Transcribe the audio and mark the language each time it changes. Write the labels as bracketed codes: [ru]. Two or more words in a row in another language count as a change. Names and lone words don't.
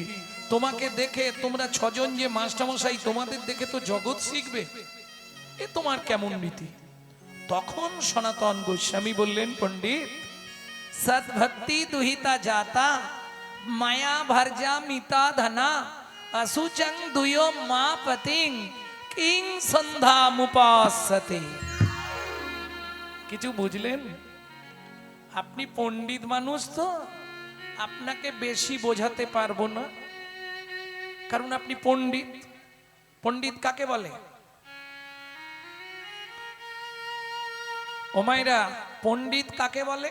[bn] তোমাকে দেখে, তোমরা ছজন যে মাস্টারমশাই, তোমাদের দেখে তো জগৎ শিখবে, এ তোমার কেমন নীতি? তখন সনাতন গোস্বামী বললেন, পণ্ডিত, [sa] সদ্ভক্তি দুহিতা যাতা, মায়া ভর্জা মিতা ধনা, असुचं दुयो मा पतिं, किं सन्धामुपासते। [bn] কিছু বুঝলেন? আপনি পণ্ডিত মানুষ, তো আপনাকে বেশি বোঝাতে পারবো না, কারণ আপনি পণ্ডিত। পণ্ডিত কাকে বলে? ও মায়েরা, পণ্ডিত কাকে বলে?